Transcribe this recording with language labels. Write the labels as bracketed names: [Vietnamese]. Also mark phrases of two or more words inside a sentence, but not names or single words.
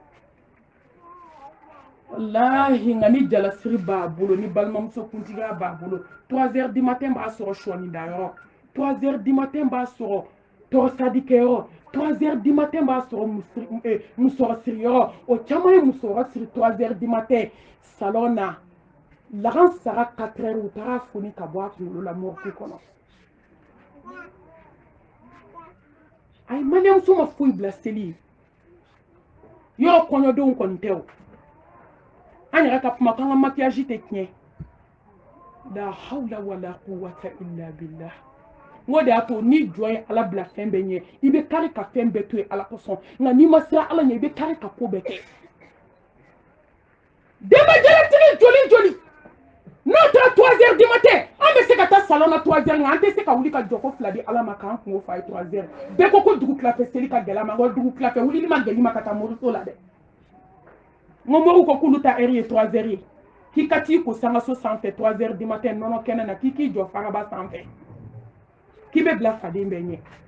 [Bambara] wallahi nka ni jalasiri b'a bolo ni balimamuso kuntigiya b'a bolo [French] 3h du matin [Bambara] b'a sɔrɔ sɔɔni dayɔrɔ [French] 3h du matin [Bambara] b'a sɔrɔ tɔrɔsadikɛyɔrɔ [French] 3h du matin [Bambara] b'a sɔrɔ musɔrɔsiriyɔrɔ o caman ye musɔrɔ siri [French] 3h du matin [Bambara] salon na lagan sara 4h u taara foni ka bɔ a kunkolo la morgue kɔnɔ a ye maliyɛnmuso ma foyi bila seli ye yɔrɔ kɔɲɔdenw kɔni tɛ o an yɛrɛ ka kuma k'an ka maquillage tɛ tiɲɛ [Arabic] لا حول ولا قوة إلا بالله [Bambara] n ko de y'a to ni jɔ ye ala bila fɛn bɛɛ ɲɛ i bɛ kari ka fɛn bɛɛ to ye ala kosɔn nka n'i ma siran ala ɲɛ i bɛ kari ka ko bɛɛ kɛ denbajalatigi joli joli n'o taara [French] 3h du matin [Bambara] an bɛ se ka taa salon na 3h nka an tɛ se ka wuli ka jɔ ko fila di ala ma k'an kungo fa ye 3h bɛɛ ko dugu tilafɛ seli ka gɛlɛ a ma n ko dugu tilafɛ wulili ma gɛlɛ i ma ka taa moriso la dɛ n ko moriw ko k'olu ta heure ye 3h ye k'i ka t'i ko sangaso sanfɛ [French] 3h du matin [Bambara] nɔnɔ kɛnɛ na k'i k'i jɔ faraba sanfɛ k'i bɛ bila faden bɛɛ ɲɛ